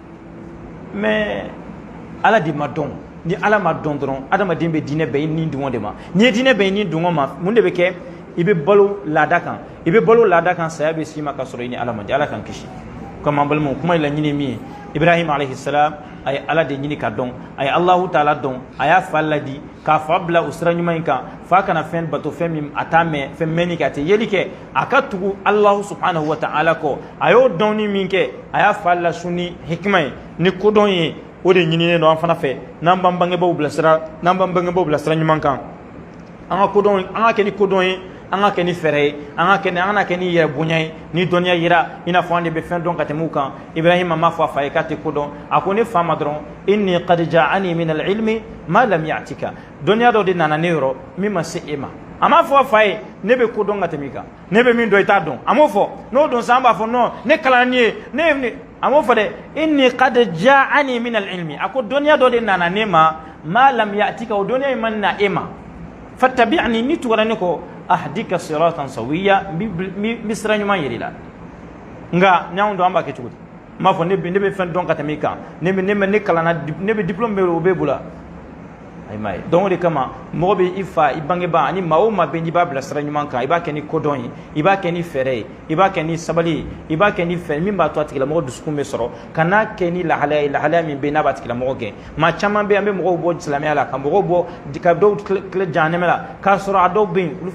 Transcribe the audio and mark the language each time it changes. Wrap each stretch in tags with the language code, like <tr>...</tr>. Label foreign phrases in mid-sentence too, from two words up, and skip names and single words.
<bm>fɛ mais ala de ma dɔn ni ala ma dɔn dɔrɔn adamaden bɛ diinɛ bɛn i ni dungɔ de ma n'i ye diinɛ bɛn i ni dungɔ ma mun de bɛ kɛ i bɛ balo laada kan i bɛ balo laada kan saya bɛ s'i ma ka sɔrɔ i ni ala man di ala kan kisi comme an balimaw kuma la ɲini min ye Ibrahim</bm> <ar>عليه السلام</ar> <bm>a ye ala de ɲini ka dɔn a ye</bm> <ar>الله تعالى</ar> <bm>dɔn a y'a fa ladi k'a fa bila o sira ɲuman in kan fa kana fɛn bato fɛn min a t'a mɛn fɛn mɛnni kɛ a tɛ yeli kɛ a ka tugu</bm> <ar>الله سبحانه و تعالى</ar> <bm>kɔ a y'o dɔnni min kɛ a y'a fa lasun ni hikima ye ni kodɔn ye o de ɲininen don an fana fɛ n'an b'an bangebaaw bilasira ɲuman kan an ka kɛ ni kodɔn ye an ka kɛ ni fɛɛrɛ ye an kana kɛ ni yɛrɛ bonya ye ni dɔnniya yira i n'a fɔ an de bɛ fɛn dɔn ka tɛmɛ u kan Ibrahima ma fɔ a fa ye k'a tɛ kodɔn a ko ne fa ma dɔrɔn</bm> <ar>إني قد جاءني من العلم ما لم يأتك</ar> <bm>dɔnniya dɔ de nana ne yɔrɔ min ma se e ma a m'a fɔ a fa ye ne bɛ kodɔn ka tɛmɛ i kan ne bɛ min dɔn i t'a dɔn a m'o fɔ n'o don sa an b'a fɔ non ne kalanni ye ne a m'o fɔ dɛ</bm> <ar>إني قد جاءني من العلم</ar> <bm>a ko dɔnniya dɔ de nana ne</bm> <ar>ما لم يأتك</ar> <bm>o dɔnniya in ma na e ma fattabi'ni ni tugara ne kɔ</bm> <ar>أهدك صراطا سويا</ar> <bm>mi sira ɲuman yiri la nga n'anw don an b'a kɛ cogo di n b'a fɔ ne bɛ fɛn dɔn ka tɛmɛ i kan ne kalanna ne bɛ diplôme bɛ o b'e bolo ayi ma ye donc o de kama mɔgɔ bɛ i fa i bangebaa ani maa o maa bɛ n'i b'a bila sira ɲuman kan i b'a kɛ ni kodɔn ye i b'a kɛ ni fɛɛrɛ ye i b'a kɛ ni sabali ye i b'a kɛ ni fɛn min b'a to a tigilamɔgɔ dusukun bɛ sɔrɔ ka n'a kɛ ni lahalaya ye lahalaya min bɛ yen n'a b'a tigilamɔgɔ gɛn maa caman bɛ yen an bɛ mɔgɔw bɔ silamɛya la ka mɔgɔw bɔ ka dɔw tile jahanɛmɛ la k'a sɔrɔ a dɔw bɛ yen olu</bm>